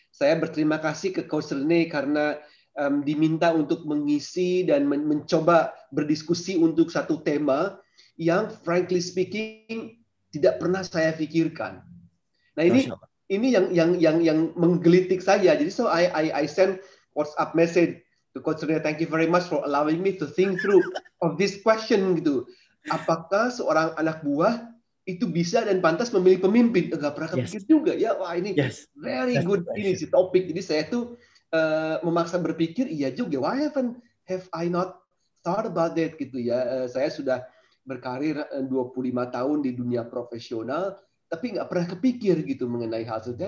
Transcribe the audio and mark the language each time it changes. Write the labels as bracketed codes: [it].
[id] Saya berterima kasih ke Coach Rene karena diminta untuk mengisi dan mencoba berdiskusi untuk satu tema yang [en] frankly speaking [id] tidak pernah saya pikirkan. Nah ini yang menggelitik saya. [en] Jadi I send WhatsApp message to Coach Rene, thank you very much for allowing me to think through of this question gitu. [id] Apakah seorang anak buah itu bisa dan pantas memilih pemimpin? Enggak pernah kepikir juga ya. Wah ini [en] very good [id] ini si topik. Jadi saya tuh memaksa berpikir, iya juga. [en] Why have I not thought about that [id] gitu ya? Saya sudah berkarir 25 tahun di dunia profesional, tapi nggak pernah kepikir gitu mengenai hal itu.